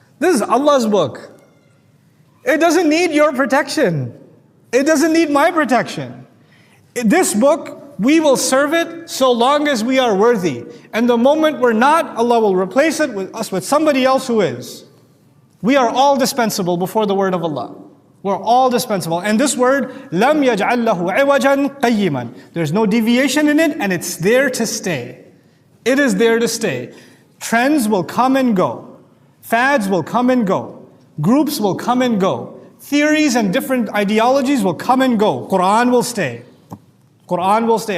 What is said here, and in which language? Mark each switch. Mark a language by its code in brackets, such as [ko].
[en] This is Allah's book. It doesn't need your protection. It doesn't need my protection. This book, we will serve it so long as we are worthy. And the moment we're not, Allah will replace it with somebody else who is. We are all dispensable before the word of Allah. We're all dispensable. And this word, [ar] لَمْ يَجْعَلْ لَهُ عِوَجًا قَيِّمًا. [en] There's no deviation in it, and it's there to stay. It is there to stay. Trends will come and go. Fads will come and go. Groups will come and go. Theories and different ideologies will come and go. Quran will stay. Quran will stay.